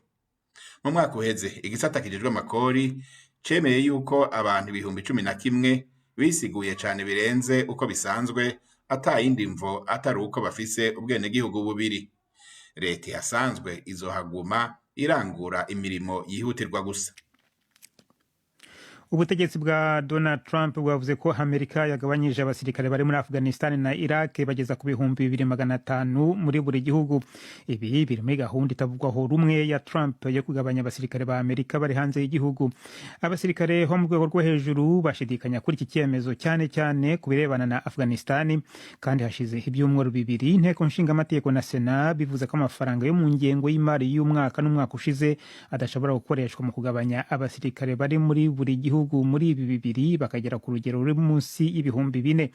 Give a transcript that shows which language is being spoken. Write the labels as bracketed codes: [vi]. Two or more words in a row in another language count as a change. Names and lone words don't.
[rn] Mu mwaka uheze igisata kijejwe amakori cemeye yuko abantu 11,000 bisiguye cyane birenze uko bisanzwe, atayindi mvo atari uko bafise ubwene gihugu bubiri. Leta yasanzwe izohaguma irangura imirimo yihutirwa gusa. [rw] Ubutegetsi bwa Donald Trump bwavuze ko Amerika yagabanyije abasirikare bari muri Afghanistan na Iraq bageza ku bihumbi 2,500 muri buri gihugu. Ibi biri muri gahunda itavugwaho rumwe ya Trump yo kugabanya abasirikare ba Amerika bari hanze y'igihugu. Abasirikare ho mu rwego rwo hejuru bashidikanya kuri iki cyemezo cyane cyane kubirebana na Afghanistan, kandi hashize ibyumweru bibiri inteko nshinga amategeko na Sena bivuze ko amafaranga yo mu ngengo y'imari y'umwaka n'umwaka ushize adashobora gukoreshwa mu kugabanya abasirikare bari muri buri gihugu muri ibi bibiri bakagera ku rugero ruri munsi y'ibihumbi 4.